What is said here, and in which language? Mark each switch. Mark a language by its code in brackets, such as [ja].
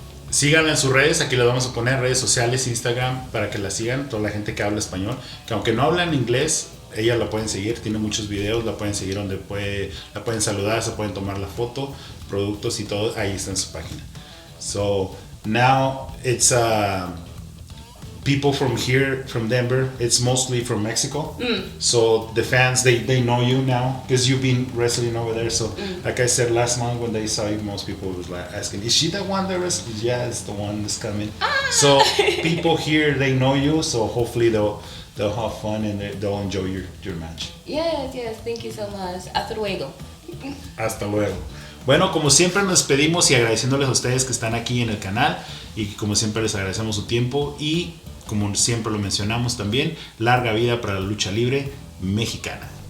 [es] Síganla en sus redes, aquí les vamos a poner redes sociales, Instagram, para que la sigan, toda la gente que habla español, que aunque no hablan inglés, ella la pueden seguir, tiene muchos videos, la pueden seguir donde la pueden saludar, se pueden tomar la foto, productos y todo, ahí está en su página. [en] So now it's people from here, from Denver, it's mostly from Mexico. So the fans, they know you now because you've been wrestling over there. So like I said last month when they saw you, most people was like asking, is she the one that wrestles? Yeah, it's the one that's coming. So people here, they know you, so hopefully they'll have fun and they'll enjoy your match. Yes, thank you so much. [es] Hasta luego. Hasta luego. Bueno, como siempre nos despedimos y agradeciéndoles a ustedes que están aquí en el canal y como siempre les agradecemos su tiempo y como siempre lo mencionamos también, larga vida para la lucha libre mexicana.